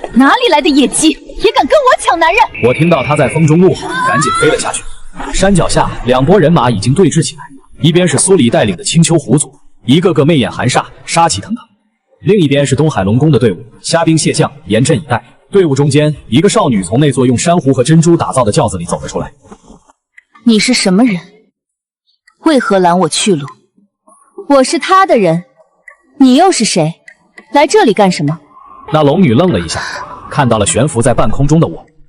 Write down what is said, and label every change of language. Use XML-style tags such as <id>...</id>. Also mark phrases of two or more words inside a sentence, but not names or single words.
<zh>哪裡來的野雞，也敢跟我搶男人？我聽到他在風中怒吼，趕緊飛了下去。山腳下，兩撥人馬已經對峙起來，一邊是蘇黎帶領的青丘狐族，一個個媚眼含煞，殺氣騰騰；另一邊是東海龍宮的隊伍，蝦兵蟹將，嚴陣以待。隊伍中間，一個少女從那座用珊瑚和珍珠打造的轎子裡走了出來。你是什麼人？為何攔我去路？我是他的人，你又是誰？來這裡幹什麼？那龍女愣了一下，看到了懸浮在半空中的我。</zh>